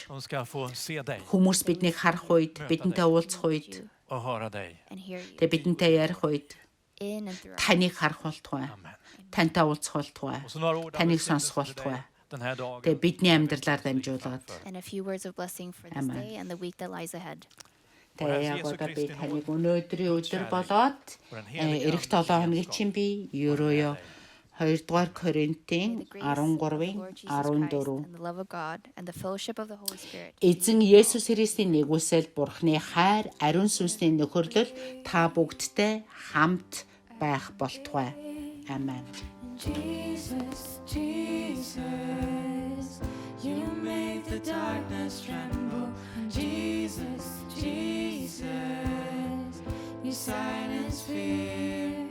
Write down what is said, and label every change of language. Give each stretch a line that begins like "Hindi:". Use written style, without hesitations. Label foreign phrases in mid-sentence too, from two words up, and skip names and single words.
Swedish: de ska få se dig
Mongolian: хүмүүс биднийг харах үед бидэнтэй уулзах үед
Swedish: och höra dig.
English: and hear you
Mongolian: тэгээ бидэнтэй ярих үед
English: in and throughout.
Mongolian: таныг харах болтугай. Amen. Тантай уулзах болтугай.
Swedish: Och så några ord av
Mongolian: Таныг
Swedish: välsignelse
Mongolian: сонсох
Swedish: för dig
Mongolian: болтугай.
Swedish: den här dagen.
Mongolian: Тэгээ бидний амьдралаар дамжуулаад
English: And a few words of blessing for this Amen. day and the week that lies ahead.
Mongolian: тэгээ яг одоо би таныг өнөөдрийн өдөр болоод эх 7 хоногийн чинь би Евроё 2 дугаар Коринтын
English: May the grace of the
Mongolian: 13-ийн
English: Lord Jesus
Mongolian: 14
English: Christ and the love of God and the fellowship of the Holy Spirit
Mongolian: Эзэн Есүс Христийн нэгүсэл Бурхны хайр ариун сүнсний нөхөрлөл та бүгдтэй хамт байх болтугай. Амен.
English: Jesus, Jesus, you make the darkness tremble. Jesus, Jesus, you silence fear